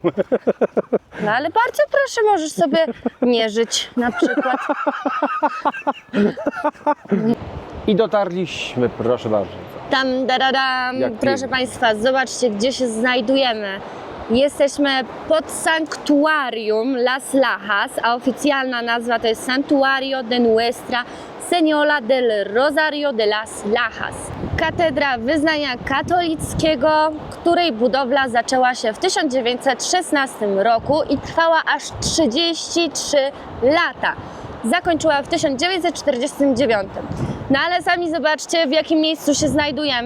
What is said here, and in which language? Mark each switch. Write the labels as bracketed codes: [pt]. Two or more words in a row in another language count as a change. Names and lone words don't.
[pl] No ale bardzo proszę, możesz sobie mierzyć na przykład. I dotarliśmy, proszę bardzo. Tam, daradam, Jak proszę pięknie. Państwa, zobaczcie, gdzie się znajdujemy. Jesteśmy pod sanktuarium Las Lajas, a oficjalna nazwa to jest Santuario de Nuestra Señora del Rosario de Las Lajas. Katedra wyznania katolickiego, której budowla zaczęła się w 1916 roku i trwała aż 33 lata. Zakończyła w 1949. No ale sami zobaczcie, w jakim miejscu się znajdujemy.